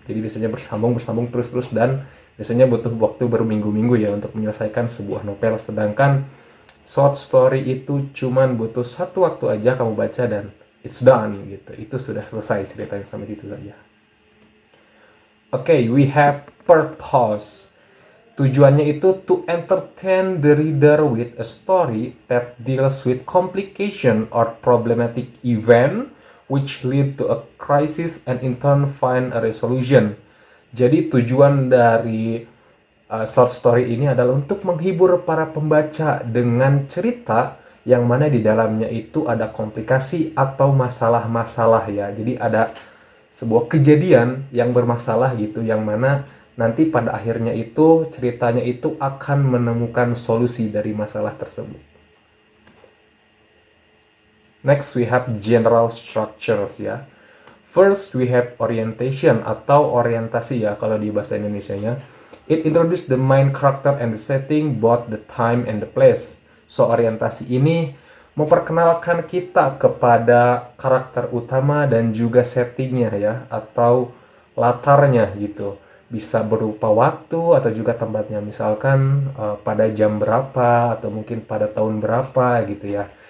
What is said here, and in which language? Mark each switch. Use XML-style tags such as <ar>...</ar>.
<id>Jadi biasanya bersambung terus dan biasanya butuh waktu berminggu-minggu ya untuk menyelesaikan sebuah novel. Sedangkan short story itu cuman butuh satu waktu aja kamu baca dan</id> <en>it's done</en> <id>gitu. Itu sudah selesai ceritanya sampai situ saja.</id> <en>Okay, we have purpose.</en> <id>Tujuannya itu</id> <en>to entertain the reader with a story that deals with complication or problematic event which lead to a crisis and in turn find a resolution.</en> <id>Jadi tujuan dari short story ini adalah untuk menghibur para pembaca dengan cerita yang mana di dalamnya itu ada komplikasi atau masalah-masalah ya. Jadi ada sebuah kejadian yang bermasalah gitu, yang mana nanti pada akhirnya itu ceritanya itu akan menemukan solusi dari masalah tersebut.</id> <en>Next we have general structures ya. First we have orientation</en> <id>atau orientasi ya kalau di bahasa Indonesianya.</id> <en>It introduce the main character and the setting, both the time and the place.</en> <id>So orientasi ini memperkenalkan kita kepada karakter utama dan juga settingnya ya, atau latarnya gitu. Bisa berupa waktu atau juga tempatnya, misalkan pada jam berapa atau mungkin pada tahun berapa gitu ya.</id>